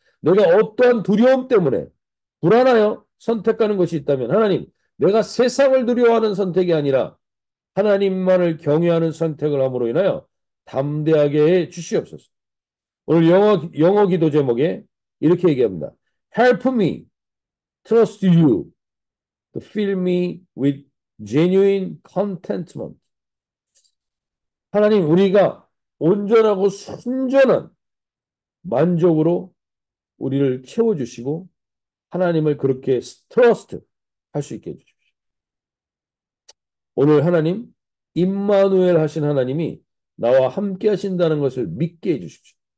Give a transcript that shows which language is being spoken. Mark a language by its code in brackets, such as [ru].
[ko] 내가 어떠한 두려움 때문에 불안하여 선택하는 것이 있다면 하나님 내가 세상을 두려워하는 선택이 아니라 하나님만을 경외하는 선택을 함으로 인하여 담대하게 해 주시옵소서. 오늘 영어 기도 제목에 이렇게 얘기합니다. [en] Help me trust you to fill me with genuine contentment. [ko] 하나님 우리가 온전하고 순전한 만족으로 우리를 채워주시고 하나님을 그렇게 트러스트 할 수 있게 해주십시오. 오늘 하나님 임마누엘 하신 하나님이 나와 함께 하신다는 것을 믿게 해주십시오.